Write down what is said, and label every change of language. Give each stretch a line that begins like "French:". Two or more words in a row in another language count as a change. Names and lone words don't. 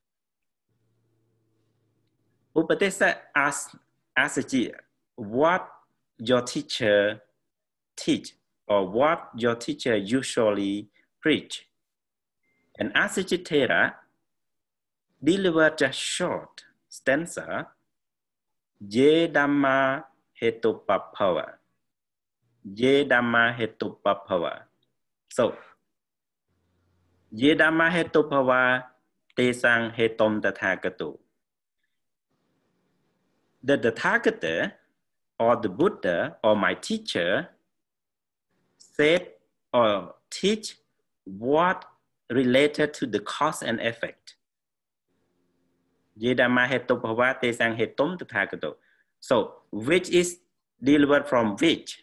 English: Upatissa asked Assaji, what your teacher teach, or what your teacher usually preach. And Assaji Thera delivered a short stanza,
Pali: Ye Dhamma Hetupapava. Ye Dhamma Hetupapava. So, Ye Dhamma Hetupava Tesang Hetom Tathagato.
English: The Tathagata, or the Buddha, or my teacher, said or teach what related to the cause and effect. So, which is delivered from which?